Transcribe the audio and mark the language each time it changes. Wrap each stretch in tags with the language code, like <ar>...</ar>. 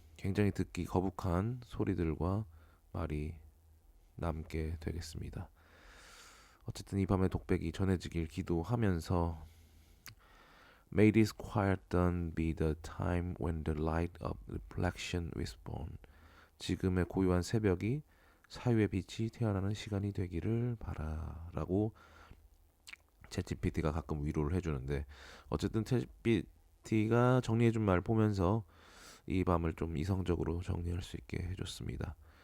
<ko>굉장히 듣기 거북한 소리들과 말이 남게 되겠습니다. 어쨌든 이 밤의 독백이 전해지길 기도하면서</ko> <en>May this quiet dawn be the time when the light of reflection is born.</en> <ko>지금의 고요한 새벽이 사유의 빛이 태어나는 시간이 되기를 바라라고 챗GPT가 가끔 위로를 해주는데 어쨌든 챗GPT가 정리해준 말 보면서 이 밤을 좀 이성적으로 정리할 수 있게 해줬습니다.</ko>